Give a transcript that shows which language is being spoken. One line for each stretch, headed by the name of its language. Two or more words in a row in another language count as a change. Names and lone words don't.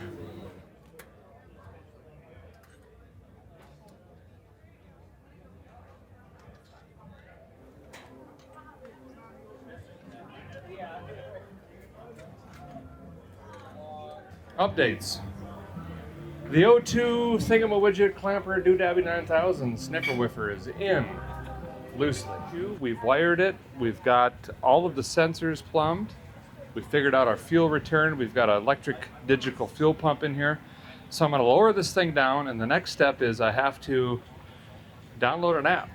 English: Updates. The O2 thingamawidget clamper doodabby 9000 sniffer whiffer is in loosely. We've wired it. We've got all of the sensors plumbed. We figured out our fuel return. We've got an electric digital fuel pump in here. So I'm going to lower this thing down, and the next step is I have to download an app.